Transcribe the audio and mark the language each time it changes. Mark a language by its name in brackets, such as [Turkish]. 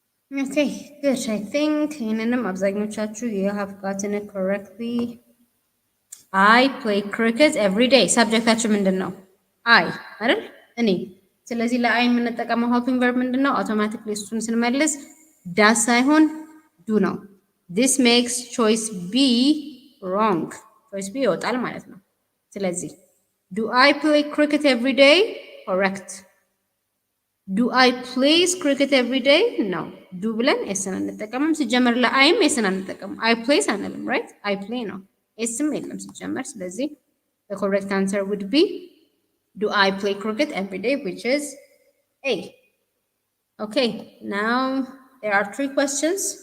[English] Okay, good. I think [Amharic] ይህንንም አብዛኞቻችሁ [English] you have gotten it correctly. I play cricket every day. [Amharic] ሰብጀክታችሁ ምንድን ነው? I አይደል? እኔ። ስለዚህ ለአይ የምንጠቀመው helping verb ምንድን ነው? አውቶማቲክሊ እሱን ስንመልስ does ሳይሆን do ነው። [English] This makes choice B wrong. [Amharic] choice B ይወጣል ማለት ነው። ስለዚህ [English] do I play cricket every day? Correct. [Amharic] ዱ አይ ፕሌይስ ክሪኬት ኤቭሪ ዴይ ነው። ዱ ብለን ኤስን አንጠቀምም። ሲጀመር ለአይም ኤስን አንጠቀምም። አይ ፕሌይስ አንልም። ራይት አይ ፕሌይ ነው። ኤስም የለም ሲጀመር። ስለዚህ [English] the correct answer would be do I play cricket every day, which is A. Okay, now there are 3 questions.